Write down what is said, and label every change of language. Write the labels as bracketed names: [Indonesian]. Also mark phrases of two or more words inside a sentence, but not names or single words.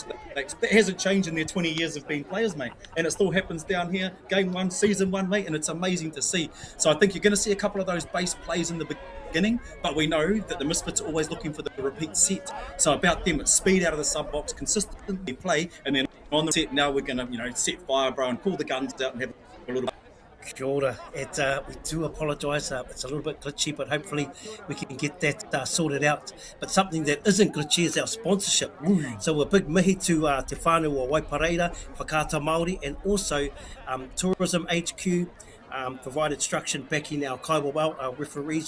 [English] That hasn't changed in their 20 years of being players, mate. And it still happens down here, game 1, season 1, mate, and it's amazing to see. So I think you're going to see a couple of those base plays in the beginning, but we know that the Misfits are always looking for the repeat set. So about them, it's speed out of the sub box, consistently play, and then on the set, now we're going to, set fire, bro, and pull the guns out and have a little. [Māori] Kia ora. [English] We do apologise. It's a little bit glitchy, but hopefully we can get that sorted out. But something that isn't glitchy is our sponsorship. So a big mihi to Te Whānau o Waipareira, Whakata Māori, and also Tourism HQ provide instruction backing our Kaiwa our referees.